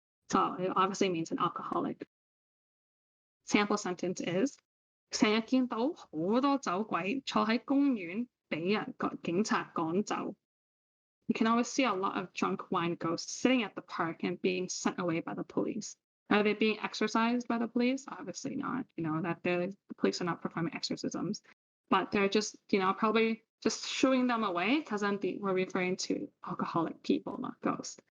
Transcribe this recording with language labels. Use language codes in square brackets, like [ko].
[en] So it obviously means an alcoholic. Sample sentence is [yue] 成日見到好多酒鬼坐喺公園俾警察趕走. [en] You can always see a lot of drunk wine ghosts sitting at the park and being sent away by the police. Are they being exorcised by the police? Obviously not. The police are not performing exorcisms, but they're just, probably just shooing them away because then we're referring to alcoholic people, not ghosts.